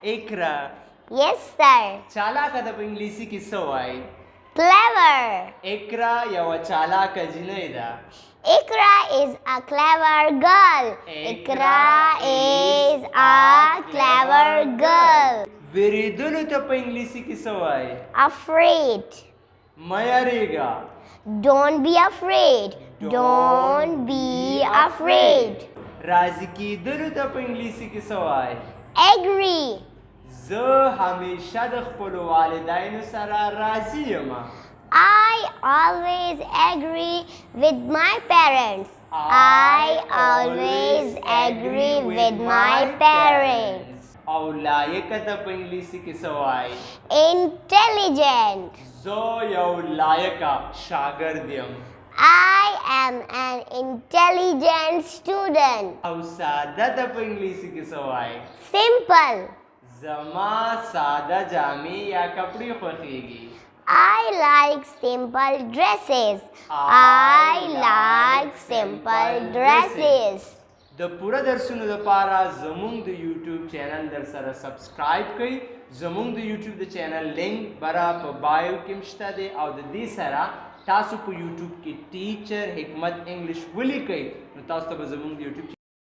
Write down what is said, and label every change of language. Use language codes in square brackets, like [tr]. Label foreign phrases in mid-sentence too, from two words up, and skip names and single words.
[ps] اقرا. [en] Yes, sir. [ps] چالاکه ته په انګلیسي کې څه وایي؟ [en] Clever. [ps] اقرا یوه چالاکه جینۍ ده. [en] Ikra is a clever girl. Ikra is a clever girl. [ps] ویریدلو ته په انګلیسي کې څه وایي؟ [en] Afraid. [ps] مه یریږه. [en] Don't be afraid. Don't be afraid. [ps] راضي کېدلو ته په انګلیسي کې څه وایي؟ [en] Agree. [ps] زه همیشه د خپلو والدینو سره راضي یم. [en] I always agree with my parents. I always agree with my parents. [ps] او لایقه ته په انګلیسي کې څه وایي؟ [en] Intelligent. [ps] زه یو لایقه شاګرد یم. [en] I am an intelligent student. [ps] او ساده ته په انګلیسي کې څه وایي؟ [en] Simple. [ps] زما ساده جامې یا کپړې خوښیږي. [en] I like simple dresses. I like simple dresses. [ps] د پوره درسونو لپاره زمونږ د [en] YouTube channel [ps] در سره سبسکرایب کړئ. زمونږ د یوټیوب د چینل لینک برا په بایو کې مشته دی او د دې سره تاسو په یوټیوب کې ټیچر حکمت انګلش ولیکئ نو تاسو ته به زمونږ د یوټیوب